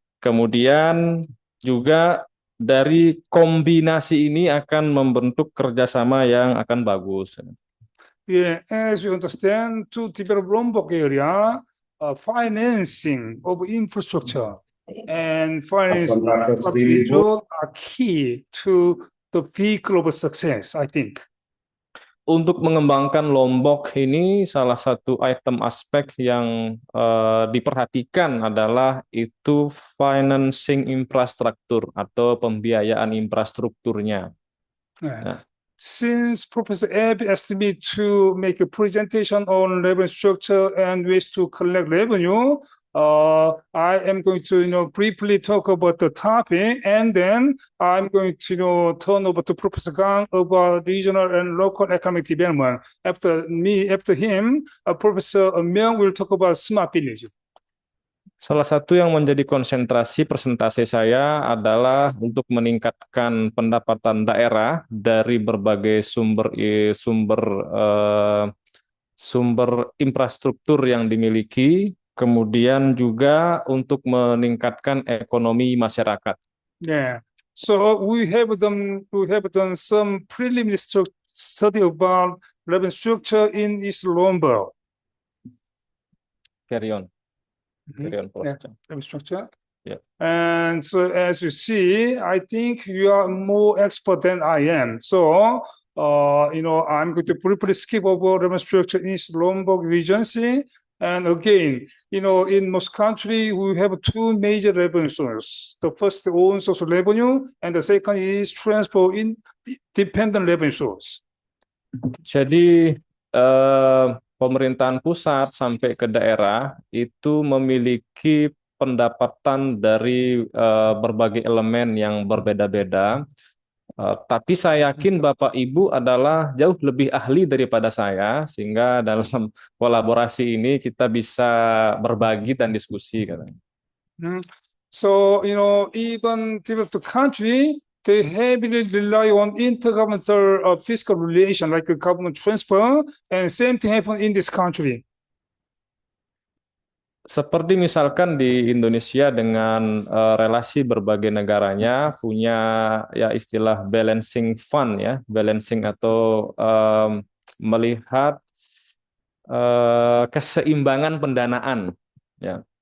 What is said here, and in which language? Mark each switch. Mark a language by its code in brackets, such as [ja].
[id] Kemudian juga dari kombinasi ini akan membentuk kerjasama yang akan bagus. [en] Yeah, as you understand, to develop Lombok area, financing of infrastructure and finance are key to the vehicle of success, I think. [id] Untuk mengembangkan Lombok ini, salah satu item aspek yang diperhatikan adalah itu financing infrastruktur atau pembiayaan infrastrukturnya. Nah. [en] Since Professor Ebb asked me to make a presentation on revenue structure and ways to collect revenue, I am going to, briefly talk about the topic, and then I'm going to, turn over to Professor Gang about regional and local economic development. After him, Professor Myung will talk about smart village. [id] Salah satu yang menjadi konsentrasi presentasi saya adalah untuk meningkatkan pendapatan daerah dari berbagai sumber infrastruktur yang dimiliki, kemudian juga untuk meningkatkan ekonomi masyarakat. [en] Yeah. So we have done some preliminary study about revenue structure in East Lombok. Carry on. Yeah, revenue structure. Yeah. And so as you see, I think you are more expert than I am. So, I'm going to briefly skip over revenue structure in East Lombok Regency. And again, in most countries, we have two major revenue sources. The first, own source of revenue, and the second is transport independent revenue source. [id] Jadi pemerintahan pusat sampai ke daerah itu memiliki pendapatan dari berbagai elemen yang berbeda-beda. Tapi saya yakin Bapak Ibu adalah jauh lebih ahli daripada saya, sehingga dalam kolaborasi ini kita bisa berbagi dan diskusi, katanya. [en] So, even developed country, they heavily rely on intergovernmental fiscal relation, like a government transfer, and same thing happen in this country. [id] Seperti misalkan di Indonesia dengan relasi berbagai negaranya punya ya istilah balancing fund ya, balancing atau melihat keseimbangan pendanaan ya.